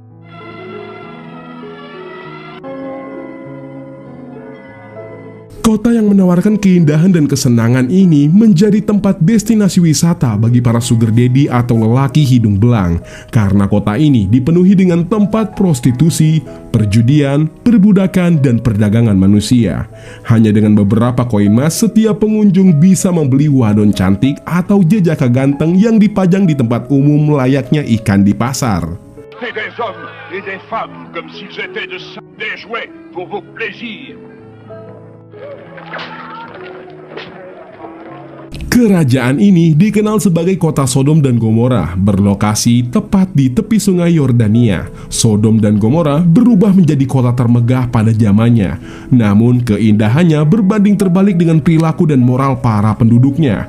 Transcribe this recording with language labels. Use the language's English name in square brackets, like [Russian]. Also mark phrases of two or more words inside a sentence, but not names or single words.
[Indonesian] Kota yang menawarkan keindahan dan kesenangan ini menjadi tempat destinasi wisata bagi para [English] sugar daddy [Indonesian] atau lelaki hidung belang, karena kota ini dipenuhi dengan tempat prostitusi, perjudian, perbudakan, dan perdagangan manusia. Hanya dengan beberapa koin emas, setiap pengunjung bisa membeli wadon cantik atau jejaka ganteng yang dipajang di tempat umum layaknya ikan di pasar. [French] Des hommes et des femmes comme s'ils étaient des jouets pour vos plaisirs. [Indonesian] Kerajaan ini dikenal sebagai kota Sodom dan Gomora, berlokasi tepat di tepi sungai Yordania. Sodom dan Gomora berubah menjadi kota termegah pada zamannya. Namun keindahannya berbanding terbalik dengan perilaku dan moral para penduduknya.